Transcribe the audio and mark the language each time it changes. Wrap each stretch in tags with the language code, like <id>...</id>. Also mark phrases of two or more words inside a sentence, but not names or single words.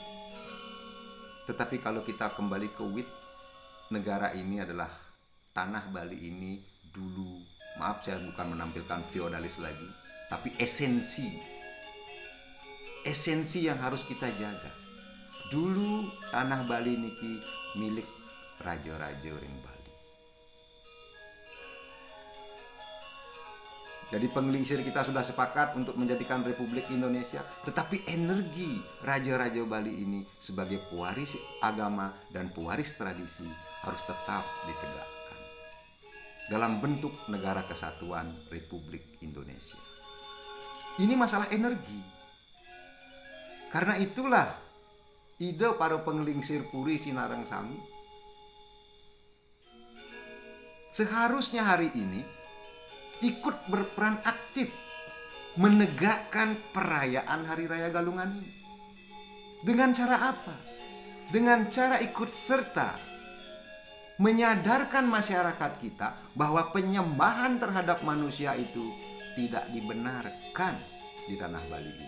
<id>Tetapi kalau kita kembali ke wit, negara ini adalah tanah Bali ini dulu, maaf saya bukan menampilkan feodalis lagi, tapi esensi yang harus kita jaga. Dulu tanah Bali niki milik raja-raja ring Bali. Jadi penglingsir kita sudah sepakat untuk menjadikan Republik Indonesia, tetapi energi raja-raja Bali ini sebagai pewaris agama dan pewaris tradisi harus tetap ditegakkan dalam bentuk Negara Kesatuan Republik Indonesia. Ini masalah energi. Karena itulah ide para penglingsir puri</id> <ban>Sinareng Sami</ban> <id>seharusnya hari ini ikut berperan aktif menegakkan perayaan Hari Raya Galungan ini. Dengan cara apa? Dengan cara ikut serta menyadarkan masyarakat kita bahwa penyembahan terhadap manusia itu tidak dibenarkan di tanah Bali ini.</id>